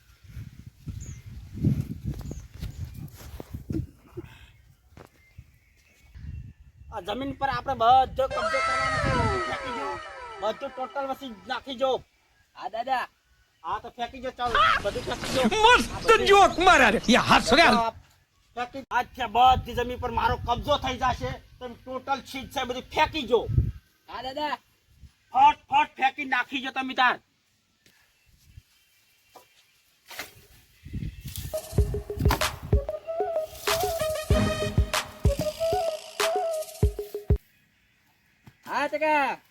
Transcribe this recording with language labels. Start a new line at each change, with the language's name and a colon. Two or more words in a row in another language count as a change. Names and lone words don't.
Gujarati: આ જમીન પર આપણે બધો કબજો કરવાનો છે. નાખી જો બધું ટોટલ વસી નાખી જો. હા દાદા હા તો ફેંકી જો ચાલ બધું ફેંકી જો.
Hindi: मस्त जोक मारा रे ये हंस रहा
Gujarati: ફેંકી આજથી બધી જમીન પર મારો કબજો થઈ જશે. તમે ટોટલ છીજ છે બધું ફેંકી જો. હા દાદા ફટ ફટ ફેંકી નાખી જો તમે તાર. હા ટકા